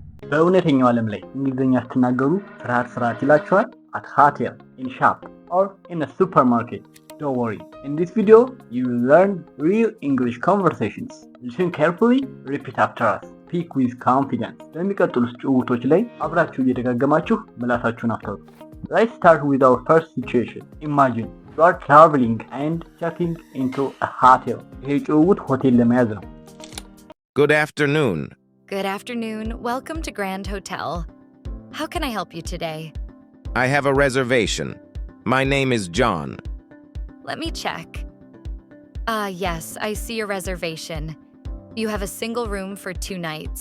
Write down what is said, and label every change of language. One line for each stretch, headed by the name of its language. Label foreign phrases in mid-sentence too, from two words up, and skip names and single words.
Amharic: በእውነተኛው ዓለም ላይ እንግሊዝኛ ስትናገሩ ፍርሃት ይላችኋል?
English: At hotel, in shop, or in a supermarket. Don't worry. In this video, you will learn real English conversations. Listen carefully, repeat after us. Speak with confidence.
Amharic: በሚቀጥሉት ጭውውቶች ላይ አብራችሁ እየደጋገማችሁ ምላሳችሁን አፍታቱ።
English: Let's start with our first situation. Imagine you are traveling and checking into a hotel.
Amharic: ይሄ ጭውውት ሆቴል ለመያዝ ነው።
English: Good afternoon. Good afternoon. Welcome to Grand Hotel. How can I help you today? I have a reservation. My name is John. Let me check. Yes, I see your reservation. You have a single room for 2 nights.